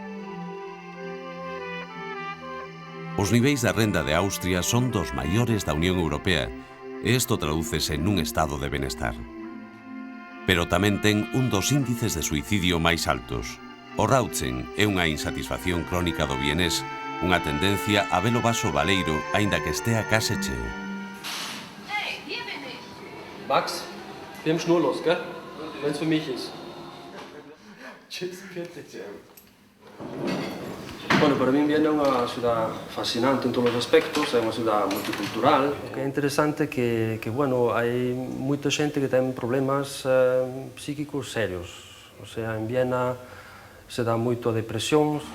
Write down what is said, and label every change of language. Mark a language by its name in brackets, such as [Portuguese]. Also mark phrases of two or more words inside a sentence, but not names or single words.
[Galician] Os niveis da renda de Austria son dos maiores da Unión Europea e isto tradúcese nun estado de benestar. Pero tamén ten un dos índices de suicidio máis altos. O Rauchen é unha insatisfacción crónica do vienés, unha tendencia a ver o vaso baleiro aínda que estea case cheo. [German] Max, wir haben schnurlos, gell? Wenn es für mich ist. Tschüss, bitte. [Spanish] Bueno, para mí [Galician] Viena é unha ciudad fascinante en todos os aspectos, é unha ciudad multicultural. O que é interesante é que bueno, hai moita xente que ten problemas psíquicos serios. [Spanish] O sea, [Galician] en Viena se dá moito a depresións.